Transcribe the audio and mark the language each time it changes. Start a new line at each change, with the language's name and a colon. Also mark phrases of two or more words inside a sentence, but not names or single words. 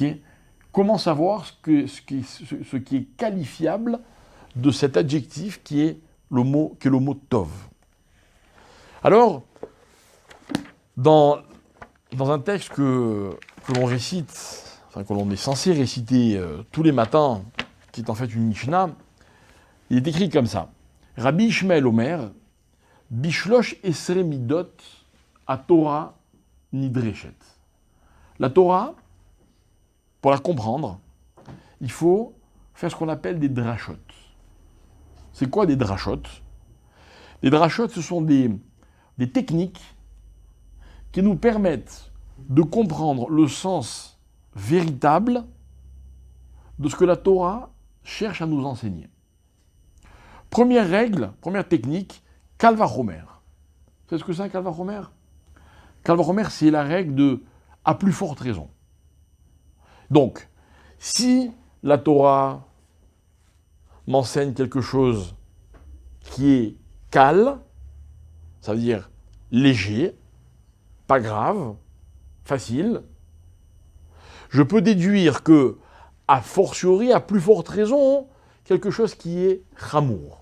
French: Comment savoir ce qui est qualifiable de cet adjectif qui est le mot Tov? Alors, dans un texte que l'on récite, que l'on est censé réciter tous les matins, qui est en fait une Mishnah, il est écrit comme ça.
Hebrew: רבי ישמעאל אומר בשלוש עשרה מידות התורה נדרשת.
French: La Torah, pour la comprendre, il faut faire ce qu'on appelle des drashot. C'est quoi des drashot? Les drashot, ce sont des techniques qui nous permettent de comprendre le sens véritable de ce que la Torah cherche à nous enseigner. Première règle, première technique,
Hebrew: קל וחומר.
French: Vous savez ce que c'est un
Hebrew: קל וחומר? קל וחומר,
French: c'est la règle de à plus forte raison. Donc, si la Torah m'enseigne quelque chose qui est kal, ça veut dire léger, pas grave, facile, je peux déduire que, a fortiori, à plus forte raison, quelque chose qui est chamour.